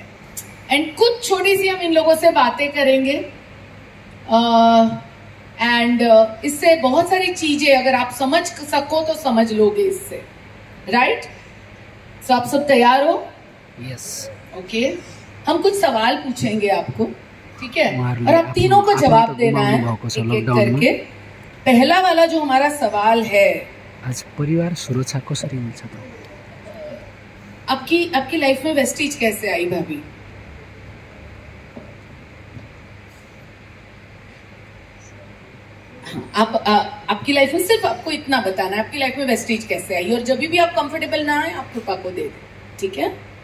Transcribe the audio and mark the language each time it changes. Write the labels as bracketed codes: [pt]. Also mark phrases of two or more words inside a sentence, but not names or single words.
[hi] एंड कुछ छोटी सी हम इन लोगों से बातें करेंगे एंड इससे बहुत सारी चीजें अगर आप समझ सको तो समझ लोगे इससे, राइट। तो आप सब तैयार हो? यस। ओके, हम कुछ सवाल पूछेंगे आपको, ठीक है, और आप तीनों को जवाब देना है एक-एक करके। पहला वाला जो हमारा सवाल है, [ne] आज परिवार सुरक्षा कसरी मिल्छ त? [hi] आपकी लाइफ में वेस्टीज कैसे आई भाभी? आपकी लाइफ में सिर्फ आपको इतना बताना है, आपकी लाइफ में वेस्टीज कैसे आई, और जब भी आप कंफर्टेबल ना आए आप कृपा को दे दें, ठीक है।